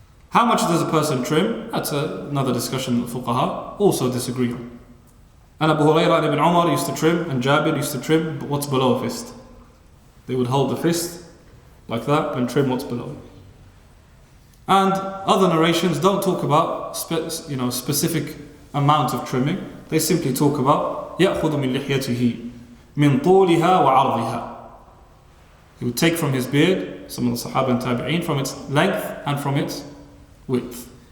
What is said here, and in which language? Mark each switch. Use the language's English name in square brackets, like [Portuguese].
[English] How much does a person trim? That's another discussion that fuqaha also disagree on. And Abu Hurairah and Ibn Umar used to trim, and Jabir used to trim what's below a fist. They would hold the fist like that and trim what's below. And other narrations don't talk about specific amount of trimming. They simply talk about [Arabic] يأخذ من لحيته من طولها وعرضها. [English] He would take from his beard, some of the Sahaba and Tabi'een, from its length and from its width.